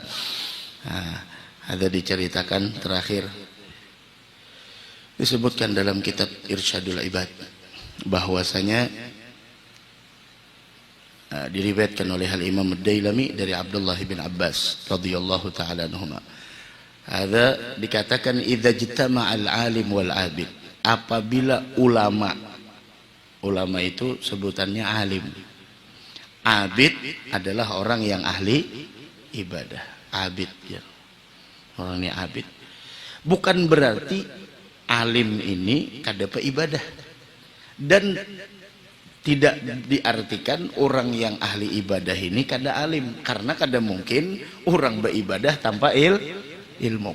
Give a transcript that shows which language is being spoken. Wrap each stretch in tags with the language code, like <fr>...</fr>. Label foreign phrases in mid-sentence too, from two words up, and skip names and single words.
<id>Ada diceritakan terakhir, disebutkan dalam kitab Irsyadul Ibad bahwasanya diriwayatkan oleh Al-Imam Ad-Dailami dari Abdullah bin Abbas</id> <ar>رضي الله تعالى عنهما.</ar> <id>Ada dikatakan</id> <ar>إذا اجتمع العالم والعابد,</ar> <id>apabila ulama itu sebutannya alim, abid adalah orang yang ahli ibadah, abid ya. Orang ini abid. Bukan berarti alim ini kada ibadah, dan tidak diartikan orang yang ahli ibadah ini kada alim, karena kada mungkin orang beribadah tanpa ilmu.</id>